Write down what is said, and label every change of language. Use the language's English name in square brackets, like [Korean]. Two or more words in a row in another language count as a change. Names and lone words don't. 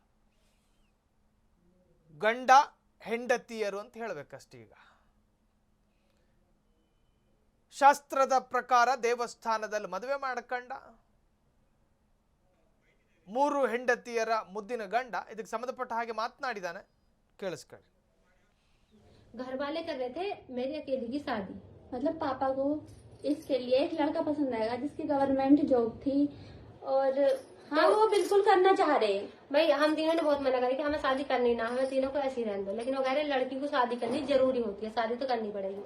[Kannada] ಗಂಡ ಹೆಂಡತಿಯರು ಅಂತ ಹೇಳಬೇಕಷ್ಟೇ. ಈಗ ಶಾಸ್ತ್ರದ ಪ್ರಕಾರ ದೇವಸ್ಥಾನದಲ್ಲಿ ಮದುವೆ ಮಾಡ್ಕೊಂಡ ಮೂರು ಹೆಂಡತಿಯರ ಮುದ್ದಿನ ಗಂಡ ಇದಕ್ಕೆ ಸಂಬಂಧಪಟ್ಟ ಹಾಗೆ ಮಾತನಾಡಿದಾನೆ, ಕೇಳಿಸ್ಕೊಳ್ಳಿ. [Hindi] घर वाले कर रहे थे मेरी अकेली की शादी, मतलब पापा को इसके लिए एक लड़का पसंद आएगा जिसकी गवर्नमेंट जॉब थी और हाँ वो बिल्कुल करना चाह रहे हैं। भाई हम तीनों ने बहुत मना करी कि हमें शादी करनी ना, हमें तीनों को ऐसे ही रहने दो, लेकिन वो कह रहे लड़की को शादी करनी जरूरी होती है, शादी तो करनी पड़ेगी।